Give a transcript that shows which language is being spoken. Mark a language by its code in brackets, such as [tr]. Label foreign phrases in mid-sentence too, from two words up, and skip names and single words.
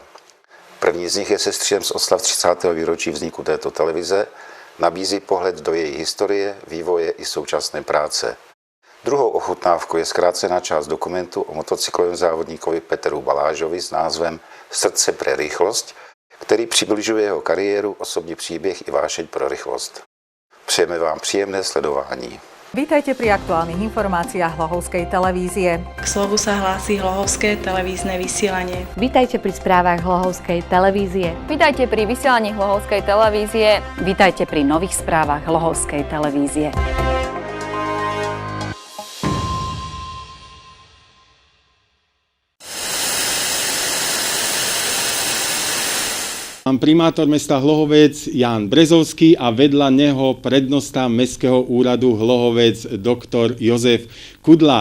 [cs] První z nich je sestřihem z oslav 30. výročí vzniku této televize, nabízí pohled do její historie, vývoje i současné práce. Druhou ochutnávkou je zkrácená část dokumentu o motocyklovém závodníkovi Peteru Balážovi s názvem Srdce pre rychlost, který přibližuje jeho kariéru, osobní příběh i vášeň pro rychlost. Přejeme vám příjemné sledování. [sk] Vítajte pri aktuálnych informáciách Hlohovskej televízie. K slovu sa hlási Hlohovské televízne vysielanie. Vítajte pri správach Hlohovskej televízie. Vítajte pri vysielaní Hlohovskej televízie. Vítajte pri nových správach Hlohovskej televízie. Primátor mesta Hlohovec Ján Brezovský a vedľa neho prednosta Mestského úradu Hlohovec doktor Jozef Kudla.